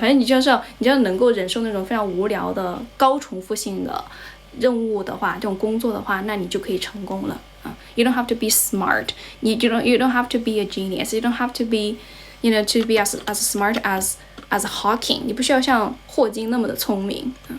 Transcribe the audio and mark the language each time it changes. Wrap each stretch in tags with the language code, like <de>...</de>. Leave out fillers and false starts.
<zh>反正你要能够忍受那种非常无聊的高重复性的任务的话，这种工作的话，那你就可以成功了啊。</zh> <en>You don't have to be smart. You don't have to be a genius. You don't have to be, to be as smart as Hawking.</en> <zh>你不需要像霍金那么的聪明。</zh>